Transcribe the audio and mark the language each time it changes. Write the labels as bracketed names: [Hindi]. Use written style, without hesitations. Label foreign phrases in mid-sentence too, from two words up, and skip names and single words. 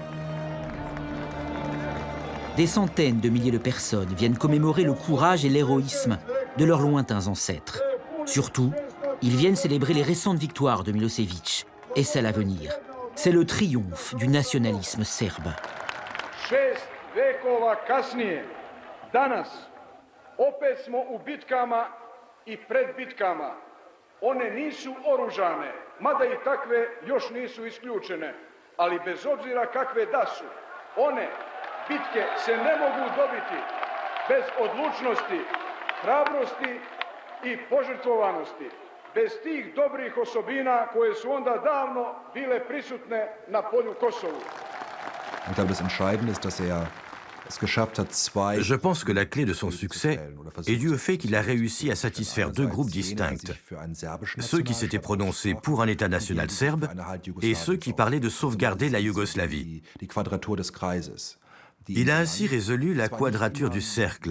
[French] Des centaines de milliers de personnes viennent commémorer le courage et l'héroïsme de leurs lointains ancêtres. Surtout, ils viennent célébrer les récentes victoires de Milosevic et celles à venir. C'est le triomphe du nationalisme serbe. [Serbian] 6 vekova kasnije, danas, opet smo u bitkama i pred bitkama. One nisu oružane, mada i takve još nisu isključene, ali bez obzira kakve da su, one bitke se ne mogu dobiti bez odlučnosti, hrabrosti i požrtvovanosti, bez tih dobrih osobina koje su onda davno bile prisutne na polju Kosovu. [French] Je pense que la clé de son succès est due au fait qu'il a réussi à satisfaire 2 groupes distincts. Ceux qui s'étaient prononcés pour un État national serbe et ceux qui parlaient de sauvegarder la Yougoslavie. Il a ainsi résolu la quadrature du cercle.